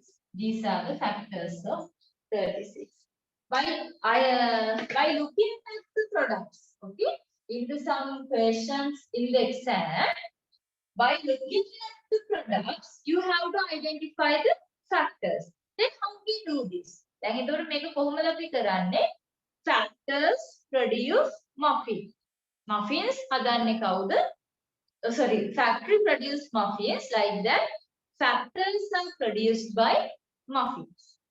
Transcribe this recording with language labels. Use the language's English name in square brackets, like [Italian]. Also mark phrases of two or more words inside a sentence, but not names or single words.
[English] These are the factors of 36. By looking at the products, okay, in some questions in the exam, by looking at the products, you have to identify the factors. Then how we do this? [Sinhala] දැන් එතකොට මේක කොහොමද අපි කරන්නේ? [English] Factors produce muffins. [Sinhala] Muffins හදන්නේ කවුද? [English] Sorry, factory produce muffins. Like that, factors are produced by muffins.